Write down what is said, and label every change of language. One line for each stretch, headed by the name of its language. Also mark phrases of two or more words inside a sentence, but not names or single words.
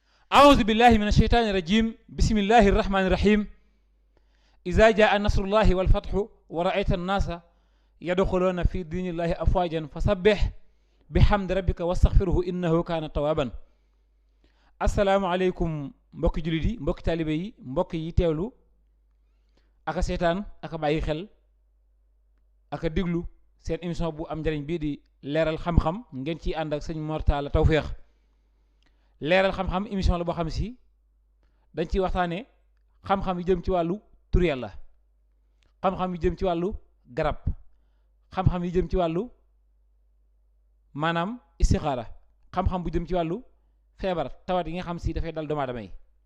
Arabic: أعوذ بالله من الشيطان الرجيم بسم الله الرحمن الرحيم إذا جاء نصر الله والفتح ورأيت الناس يدخلون في دين الله أفواجا فسبح بحمد ربك واستغفره إنه كان توابا السلام عليكم
Wolof: mbokki jullit yi mbokki taalibe yi mbokk yi teewlu aka seetaan aka bàyyi xel aka diglu seen émission bu am njëriñ bii di leeral xam-xam ngeen ciy ànd ak sëñ Mor Talla Tawféex leeral xam-xam émission la boo xam si dañ ciy waxtaane xam-xam yi jëm ci wàllu tur Yàlla xam-xam yi jëm ci wàllu garab xam-xam yi jëm ci wàllu maanaam istixaara xam-xam bu jëm ci wàllu feebar tawat yi nga xam si dafay dal doomu aadama yi